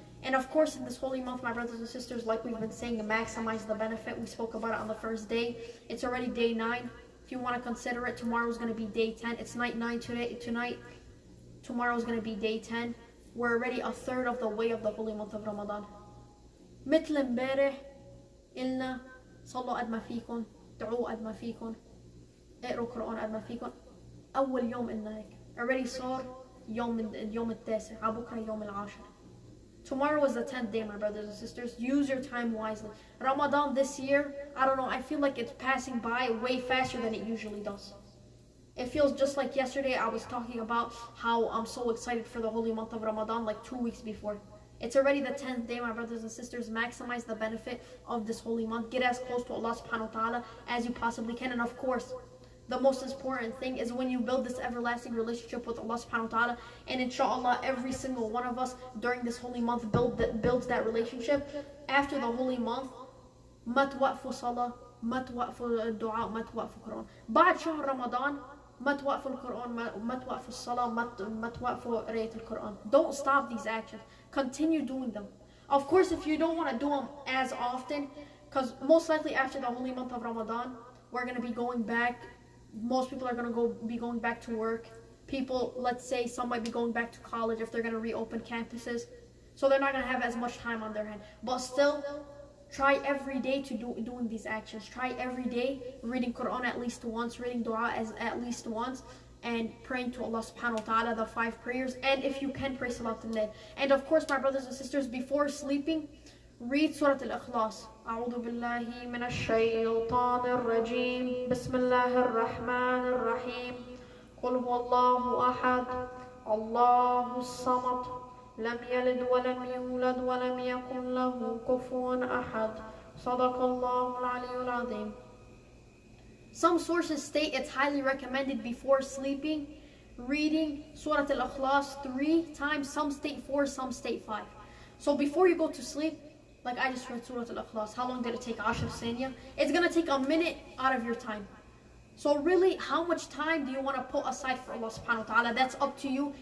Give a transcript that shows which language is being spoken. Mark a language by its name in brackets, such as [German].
[English] And of course, in this holy month, my brothers and sisters, like we've been saying, maximize the benefit. We spoke about it on the first day. It's already day 9. If you want to consider it, tomorrow's going to be day 10. It's night 9 tonight. Tomorrow's going to be day 10. We're already a third of the way of the holy month of Ramadan. [Arabic] مثل امبارح إلنا صلوا قد ما فيكم، دعوا قد ما فيكم، اقروا قرآن قد ما فيكم. أول يوم إلنا هيك. Already صار اليوم التاسع، عبكرة يوم العاشر. [English] Tomorrow is the 10th day, my brothers and sisters. Use your time wisely. Ramadan this year, I don't know, I feel like it's passing by way faster than it usually does. It feels just like yesterday I was talking about how I'm so excited for the holy month of Ramadan like 2 weeks before. It's already the 10th day, my brothers and sisters. Maximize the benefit of this holy month. Get as close to Allah subhanahu wa ta'ala as you possibly can. And of course, the most important thing is when you build this everlasting relationship with Allah subhanahu wa ta'ala, and inshallah every single one of us during this holy month builds that relationship. After the holy month, [Arabic] ما توقفوا صلاة، ما توقفوا دعاء، ما توقفوا قرآن. بعد شهر رمضان ما توقفوا القرآن، ما توقفوا الصلاة، ما توقفوا قراءة القرآن. [English] Don't stop these actions. Continue doing them. Of course, if you don't want to do them as often, because most likely after the holy month of Ramadan, we're going to be going back. Most people are going to be going back to work. People, let's say some might be going back to college if they're going to reopen campuses. So they're not going to have as much time on their hand. But still, try every day to doing these actions. Try every day reading Quran at least once, reading Dua at least once, and praying to Allah subhanahu wa ta'ala the 5 prayers. And if you can, pray Salatul Layl. And of course, my brothers and sisters, before sleeping, read Surah Al-Ikhlas. [Arabic] أعوذ بالله من الشيطان الرجيم بسم الله الرحمن الرحيم قل هو الله أحد الله الصمد لم يلد ولم يولد ولم يكن له كفوا أحد صدق الله العلي العظيم. [English] Some sources state it's highly recommended before sleeping reading Surah Al-Ikhlas 3 times. Some state 4, some state 5. So before you go to sleep, like I just read Surah Al-Ikhlas. How long did it take? [Arabic] 10 ثانية. [English] It's going to take a minute out of your time. So really, how much time do you want to put aside for Allah subhanahu wa ta'ala? That's up to you.